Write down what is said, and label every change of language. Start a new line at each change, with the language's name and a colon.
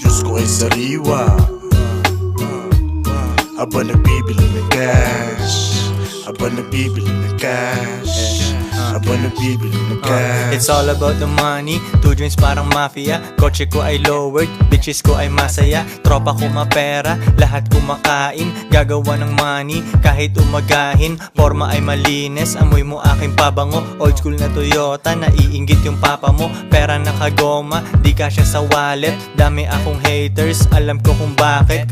Filipino: Diyos ko ay sariwa, habang nagbibilang ng cash, habang nagbibilang ng cash, habang nagbibilang ng cash.
English: It's all about the money, 2 joints
Filipino: parang mafia. Kotse ko ay lowered, bitches ko ay masaya. Tropa ko mapera, lahat kumakain. Gagawa ng money, kahit umagahin. Forma ay malinis, amoy mo aking pabango. Old school na Toyota, naiinggit yung papa mo. Pera nakagoma, di kasya sa wallet. Dami akong haters, alam ko kung bakit.